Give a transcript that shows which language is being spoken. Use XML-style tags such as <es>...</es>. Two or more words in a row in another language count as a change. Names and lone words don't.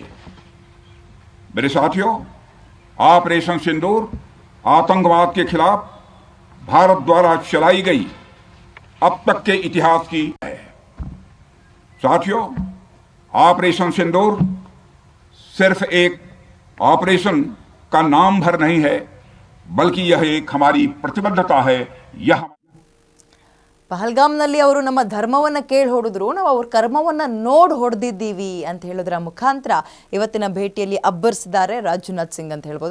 <hi>मेरे साथियों, ऑपरेशन सिंदूर आतंकवाद के खिलाफ भारत द्वारा चलाई गई अब तक के इतिहास की है। साथियों, ऑपरेशन सिंदूर सिर्फ एक ऑपरेशन का नाम भर नहीं है, बल्कि यह एक हमारी प्रतिबद्धता है, यह</hi> <kn>ಪಹಲ್ಗಾಮ್ನಲ್ಲಿ ಅವರು ನಮ್ಮ ಧರ್ಮವನ್ನು ಕೇಳಿ ಹೊಡೆದ್ರು, ನಾವು ಅವ್ರ ಕರ್ಮವನ್ನು ನೋಡಿ ಹೊಡೆದಿದ್ದೀವಿ ಅಂತ ಹೇಳೋದ್ರ ಮುಖಾಂತರ ಇವತ್ತಿನ ಭೇಟಿಯಲ್ಲಿ ಅಬ್ಬರಿಸಿದ್ದಾರೆ ರಾಜನಾಥ್ ಸಿಂಗ್ ಅಂತ ಹೇಳ್ಬೋದು.</kn>